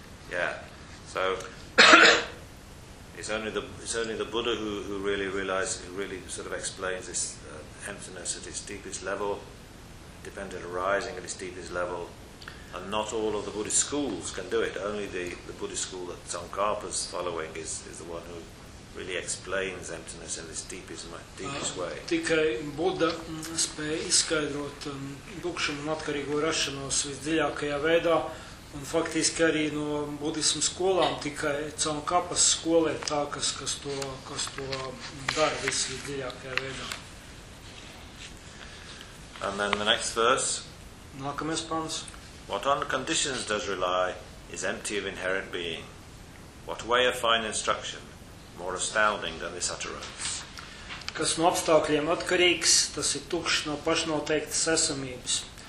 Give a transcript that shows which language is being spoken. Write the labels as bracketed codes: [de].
[en] Yeah, so it's only the Buddha who really realizes, who really sort of explains this emptiness at its deepest level, dependent arising at its deepest level. And not all of the Buddhist schools can do it. Only the Buddhist school that Tsongkhapa's following is the one who really explains emptiness in this deepest way. [lv] Tikai Buddha spēj izskaidrot tukšumu un atkarīgo rašanos visdziļākajā veidā, un faktiski arī no budismu skolām tikai Tsongkhapas skolē tā, kas to dara visdziļākajā veidā. [en] And then the next verse. [lv] Nākamais pants. [en] What on conditions does rely is empty of inherent being. What way of fine instruction more astounding than this utterance? [lv] Kas no apstākļiem atkarīgs, tas ir tukšs no pašnoteiktas esamības.